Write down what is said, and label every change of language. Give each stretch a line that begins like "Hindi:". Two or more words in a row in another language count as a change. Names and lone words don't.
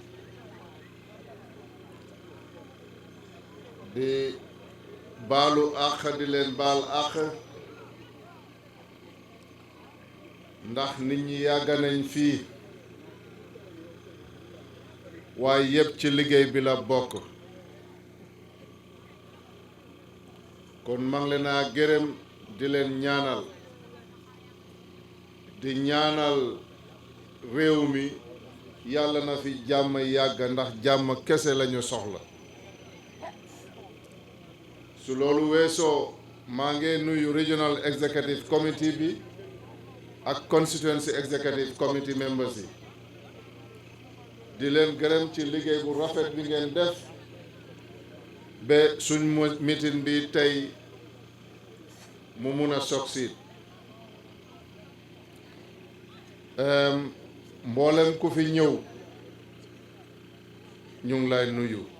Wolof: di baalu àq di leen baal àq ndax nit ñi yàgg nañ fii waaye yëpp ci liggéey bi la bokk kon maa ngi leen a gërëm di leen ñaanal di ñaanal réew mi yàlla na fi jàmm yàgg ndax jàmm kese lañu soxla su loolu weesoo maa ngi nuyu
English: regional executive committee
Wolof: bi ak
English: constituency executive committee members
Wolof: yi di leen gërëm ci liggéey bu rafet bi ngeen def ba suñ meeting bi tey mu mun a succeed mboolem ku fi ñëw ñu ngi lay nuyu